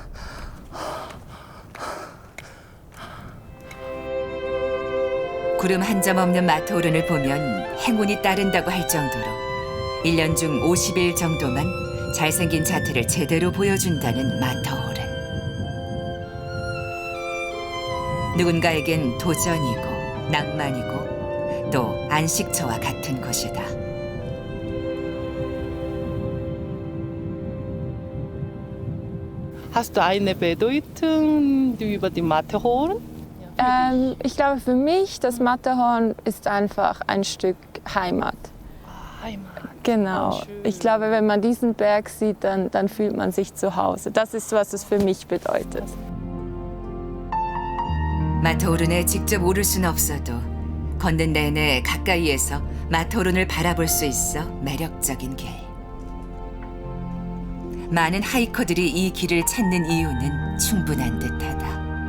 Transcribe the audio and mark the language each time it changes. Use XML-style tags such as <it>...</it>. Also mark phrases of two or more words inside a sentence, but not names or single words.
<ko>구름 한 점 없는 마터오른을 보면 행운이 따른다고 할 정도로 1년 중 50일 정도만 잘생긴 자태를 제대로 보여준다는 마터오른. 누군가에겐 도전이고 낭만이고 또 안식처와 같은 것이다.</ko> <de>Hast du eine Bedeutung über die Matterhorn? Ich glaube, für mich, das Matterhorn ist einfach ein Stück Heimat. Heimat. Genau. Ich glaube, wenn man diesen Berg sieht, dann fühlt man sich zu Hause. Das ist, was es für mich bedeutet.</de> <ko>마터오른에 직접 오를 수는 없어도 걷는 내내 가까이에서 마터오른을 바라볼 수 있어 매력적인 길. 많은 하이커들이 이 길을 찾는 이유는 충분한 듯하다.</ko>